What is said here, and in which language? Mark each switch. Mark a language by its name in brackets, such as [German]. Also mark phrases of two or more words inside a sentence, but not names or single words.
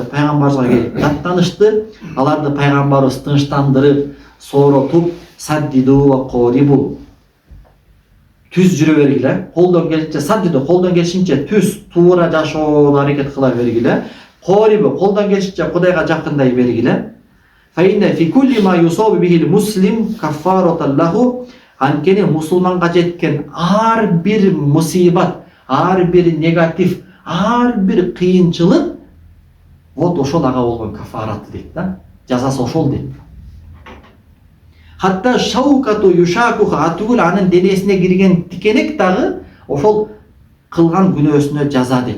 [Kyrgyz] Пайгамбарга келип даттанышты. Аларды пайгамбарыбыз тынчтандырып, сооротуп, [Arabic] سددوا وقاربوا. [Kyrgyz] түз жүрө бергиле, колдон келишинче саддиду, колдон келишинче түз туура жашоого аракет кыла бергиле, корибу, колдон келишинче Кудайга жакындай бергиле. [Arabic] فإن في كل ما يصاب به المسلم كفارة له. [Kyrgyz] Анткени мусулманга жеткен ар бир мусибат, ар бир негатив, ар бир кыйынчылык вот ошол ага болгон кафараты дейт да. Жазасы ошол дейт. [Arabic] حتى الشوكة يشاكها, [Kyrgyz] атугул анын денесине кирген тикенек дагы ошол кылган күнөөсүнө жаза дейт.